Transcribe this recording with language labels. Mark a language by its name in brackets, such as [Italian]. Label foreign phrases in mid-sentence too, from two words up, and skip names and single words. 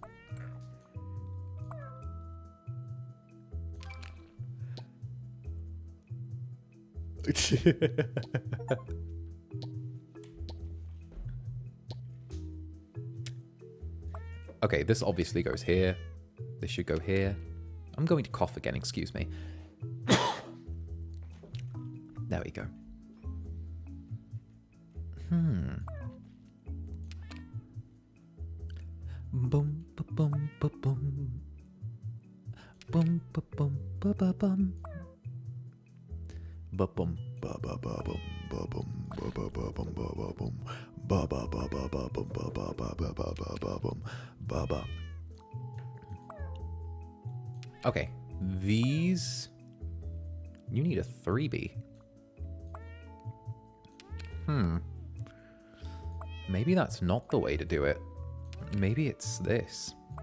[English] Okay, this obviously goes here. This should go here. I'm going to cough again, excuse me. There we go. Boom, ba boom, ba boom. Boom, ba boom, ba ba bum. Ba bum, ba ba ba bum, ba bum, ba ba ba bum, ba ba bum, ba ba ba ba ba bum, ba ba ba ba ba ba ba bum, ba ba. Okay, these. You need a 3B. Maybe that's not the way to do it. Maybe it's this.